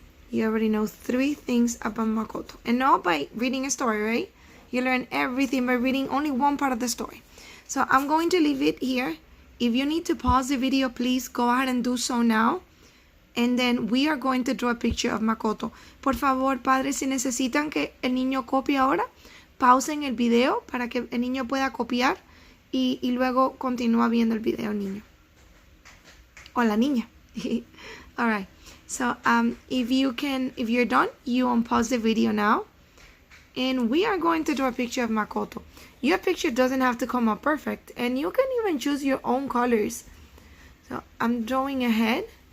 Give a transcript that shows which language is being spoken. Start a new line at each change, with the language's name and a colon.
English: You already know 3 things about Makoto. And not by reading a story, right? You learn everything by reading only one part of the story. So I'm going to leave it here. If you need to pause the video, please go ahead and do so now. And then we are going to draw a picture of Makoto.
Spanish: Por favor, padres, si necesitan que el niño copie ahora, pausen el video para que el niño pueda copiar y luego continúa viendo el video niño. O la niña.
English: All right. So if you're done, you unpause the video now. And we are going to draw a picture of Makoto. Your picture doesn't have to come out perfect. And you can even choose your own colors. So I'm drawing a head.